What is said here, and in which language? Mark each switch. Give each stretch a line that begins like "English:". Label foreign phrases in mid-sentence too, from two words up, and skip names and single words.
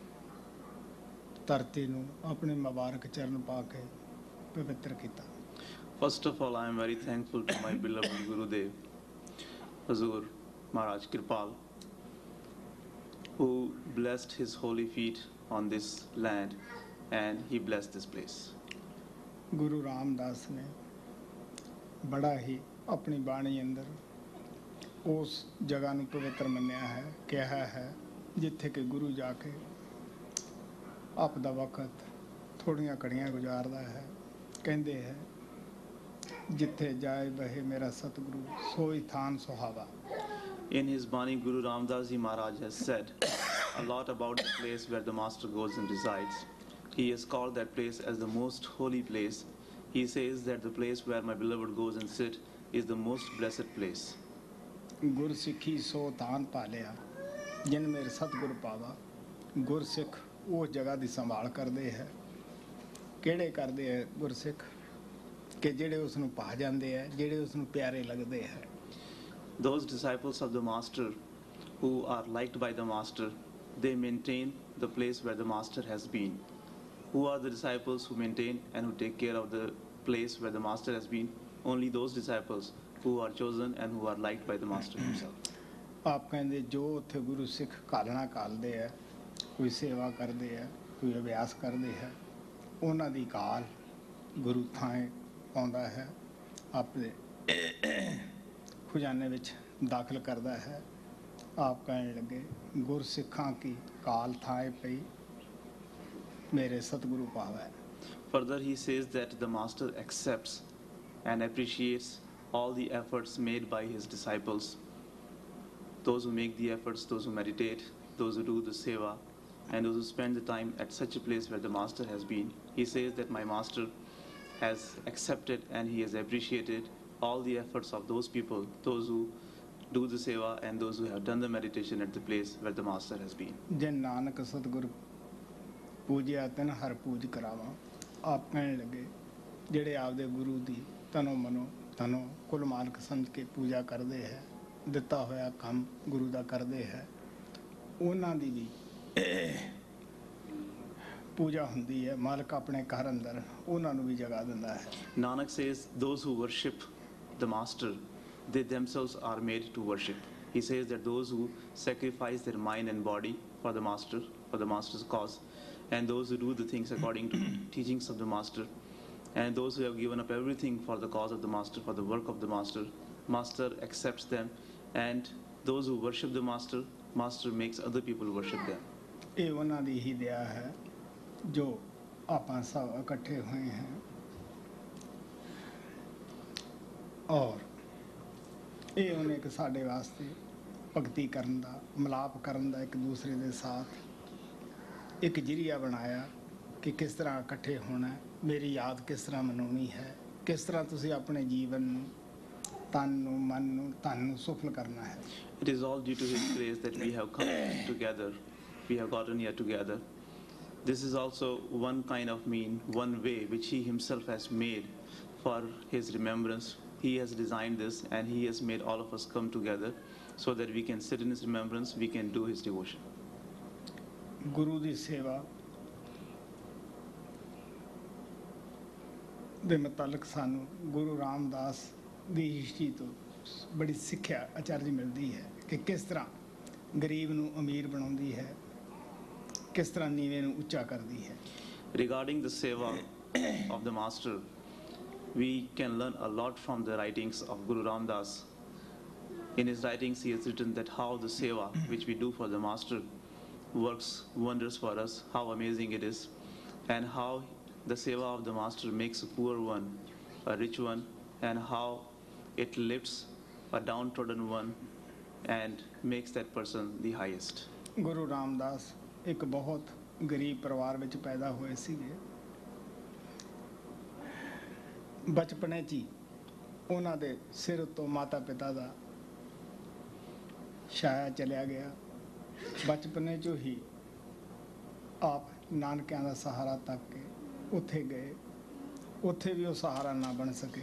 Punjabi: ਧਰਤੀ ਨੂੰ ਅਪਨੇ ਮੁਬਾਰਕ ਚਰਣ ਪਾ ਕੇ ਪਵਿੱਤਰ ਕਿਆ।
English: First of all, I am very thankful to my beloved Gurudev, Hazur Maharaj Kripal, who blessed his holy feet on this land and he blessed this place.
Punjabi: ਗੁਰੂ ਰਾਮਦਾਸ ਨੇ ਬੜਾ ਹੀ ਅਪਣੀ ਬਾਣੀ ਅੰਦਰ ਉਸ ਜਗ੍ਹਾ ਨੂੰ ਪਵਿੱਤਰ ਮੰਨਿਆ ਹੈ, ਕਹਾ ਹੈ ਜਿੱਥੇ ਕਿ ਗੁਰੂ ਜਾ ਕੇ ਆਪਦਾ ਵਕਤ ਥੋੜੀਆਂ ਕੜੀਆਂ ਗੁਜ਼ਾਰਦਾ ਹੈ, ਕਹਿੰਦੇ ਹੈ ਜਿੱਥੇ ਜਾਏ ਬਹੇ ਮੇਰਾ ਸਤਿਗੁਰੂ ਸੋਈ ਥਾਨ ਸੁਹਾਵਾ।
English: In his Bani, Guru Ramdas Ji Maharaj has said a lot about the place where the master goes and resides. He has called that place as the most holy place. He says that the place where my beloved goes and sit is the most blessed place.
Punjabi: गुरसिੱਖੀ ਸੋ ਤਾਨ ਪਾਲਿਆ ਜਿਨ ਮੇਰੇ ਸਤਿਗੁਰ ਪਾਵਾ। ਗੁਰਸਿੱਖ ਉਹ ਜਗ੍ਹਾ ਦੀ ਸੰਭਾਲ ਕਰਦੇ ਹੈ। ਕਿਹੜੇ ਕਰਦੇ ਹੈ ਗੁਰਸਿੱਖ ਕਿ ਜਿਹੜੇ ਉਸ ਨੂੰ ਪਾ ਜਾਂਦੇ ਹੈ, ਜਿਹੜੇ ਉਸ ਨੂੰ ਪਿਆਰੇ ਲੱਗਦੇ ਹੈ।
English: Those disciples of the master who are liked by the master, they maintain the place where the master has been. Who are the disciples who maintain and who take care of the place where the master has been? Only those disciples who are chosen and who are liked by the master himself.
Punjabi: ਆਪ ਕਹਿੰਦੇ ਜੋ ਉੱਥੇ ਗੁਰੂ ਸਿੱਖ ਘਾਲਣਾ ਘਾਲਦੇ ਹੈ, ਕੋਈ ਸੇਵਾ ਕਰਦੇ ਹੈ, ਕੋਈ ਅਭਿਆਸ ਕਰਦੇ ਹੈ, ਉਹਨਾਂ ਦੀ ਘਾਲ ਗੁਰੂ ਥਾਂ ਪਾਉਂਦਾ ਹੈ, ਆਪਣੇ ਖਜ਼ਾਨੇ ਵਿੱਚ ਦਾਖਲ ਕਰਦਾ ਹੈ। ਆਪ ਕਹਿਣ ਲੱਗੇ ਗੁਰਸਿੱਖਾਂ ਕੀ ਕਾਲ ਥਾਂ ਪਈ ਮੇਰੇ ਸਤਿਗੁਰੂ ਪਾਵੈ।
English: Further, he says that the master accepts and appreciates all the efforts made by his disciples. Those who make the efforts, those who meditate, those who do the seva, and those who spend the time at such a place where the master has been. He says that my master has accepted and he has appreciated all the efforts of those people, those who do the seva and those who have done the meditation at the place where the master has been.
Punjabi: ਜਿਨ ਨਾਨਕ ਸਤਿਗੁਰ ਪੂਜਿਆ ਤਿਨ ਹਰ ਪੂਜ ਕਰਾਵਾਂ। ਆਪ ਕਹਿਣ ਲੱਗੇ ਜਿਹੜੇ ਆਪਦੇ ਗੁਰੂ ਦੀ ਤਨੋਂ ਮਨੋਂ ਤਨੋਂ ਕੁਲ ਮਾਲਕ ਸਮਝ ਕੇ ਪੂਜਾ ਕਰਦੇ ਹੈ, ਦਿੱਤਾ ਹੋਇਆ ਕੰਮ ਗੁਰੂ ਦਾ ਕਰਦੇ ਹੈ, ਉਹਨਾਂ ਦੀ ਵੀ ਪੂਜਾ ਹੁੰਦੀ ਹੈ। ਮਾਲਕ ਆਪਣੇ ਘਰ ਅੰਦਰ ਉਹਨਾਂ ਨੂੰ ਵੀ ਜਗਾ ਦਿੰਦਾ ਹੈ।
English: Nanak says those who worship the master, they themselves are made to worship. He says that those who sacrifice their mind and body for the master, for the master's cause, and those who do the things according to teachings of the master, and those who have given up everything for the cause of the master, for the work of the master, master accepts them, and those who worship the master, master makes other people worship them.
Punjabi: ਇਹ ਉਹਨਾਂ ਦੀ ਹੀ ਦਇਆ ਹੈ ਜੋ ਆਪਾਂ ਸਭ ਇਕੱਠੇ ਹੋਏ हैं। ਔਰ ਇਹ ਉਹਨੇ ਇੱਕ ਸਾਡੇ ਵਾਸਤੇ ਭਗਤੀ ਕਰਨ ਦਾ, ਮਿਲਾਪ ਕਰਨ ਦਾ, ਇੱਕ ਦੂਸਰੇ ਦੇ ਸਾਥ ਇੱਕ ਜਰੀਆ ਬਣਾਇਆ ਕਿ ਕਿਸ ਤਰ੍ਹਾਂ ਇਕੱਠੇ ਹੋਣਾ ਹੈ, ਮੇਰੀ ਯਾਦ ਕਿਸ ਤਰ੍ਹਾਂ ਮਨਾਉਣੀ ਹੈ, ਕਿਸ ਤਰ੍ਹਾਂ ਤੁਸੀਂ ਆਪਣੇ ਜੀਵਨ ਨੂੰ, ਤਨ ਨੂੰ, ਮਨ ਨੂੰ, ਧਨ ਨੂੰ ਸਫਲ ਕਰਨਾ ਹੈ।
English: It is all due to His grace that we have come together. We have gotten here together. This is also one kind of one way which He Himself has made for His remembrance. He has designed this and He has made all of us come together so that we can sit in His remembrance, we can do His devotion.
Punjabi: ਗੁਰੂ ਦੀ ਸੇਵਾ ਦੇ ਮੁਤਲਕ ਸਾਨੂੰ ਗੁਰੂ ਰਾਮਦਾਸ ਦੀ ਹਿਸਟਰੀ ਤੋਂ ਬੜੀ ਸਿੱਖਿਆ ਅਚਰਜ ਮਿਲਦੀ ਹੈ ਕਿ ਕਿਸ ਤਰ੍ਹਾਂ ਗਰੀਬ ਨੂੰ ਅਮੀਰ ਬਣਾਉਂਦੀ ਹੈ, ਕਿਸ ਤਰ੍ਹਾਂ ਨੀਵੇਂ ਨੂੰ ਉੱਚਾ ਕਰਦੀ ਹੈ।
English: Regarding the seva of the Master, we can learn a lot from the writings of Guru Ramdas. In his writings, he has written that how the seva which we do for the Master works wonders for us, how amazing it is, and how the seva of the Master makes a poor one a rich one, and how it lifts a downtrodden one and makes that person the highest.
Punjabi: ਗੁਰੂ ਰਾਮਦਾਸ ਇੱਕ ਬਹੁਤ ਗਰੀਬ ਪਰਿਵਾਰ ਵਿੱਚ ਪੈਦਾ ਹੋਏ ਸੀਗੇ। ਬਚਪਨੇ 'ਚ ਹੀ ਉਹਨਾਂ ਦੇ ਸਿਰ ਉੱਤੋਂ ਮਾਤਾ ਪਿਤਾ ਦਾ ਛਾਇਆ ਚਲਿਆ ਗਿਆ। ਬਚਪਨੇ 'ਚੋਂ ਹੀ ਆਪ ਨਾਨਕਿਆਂ ਦਾ ਸਹਾਰਾ ਤੱਕ ਕੇ ਉੱਥੇ ਗਏ, ਉੱਥੇ ਵੀ ਉਹ ਸਹਾਰਾ ਨਾ ਬਣ ਸਕੇ।